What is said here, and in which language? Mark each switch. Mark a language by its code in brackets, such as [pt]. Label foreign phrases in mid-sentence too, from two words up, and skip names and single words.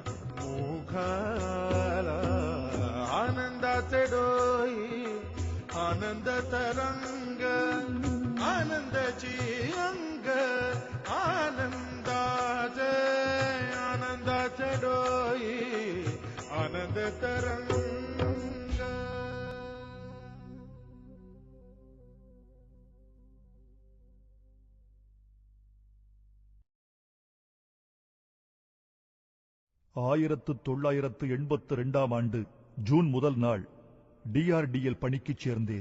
[mr] मुखाला आनंदाचे डोई आनंद तरंग आनंदाची अंग आनंदाचे डोई आनंद तरंग [ta] ஆயிரத்து 1982 ஆண்டு ஜூன் முதல் நாள் DRDL பணிக்குச் சேர்ந்தேன்.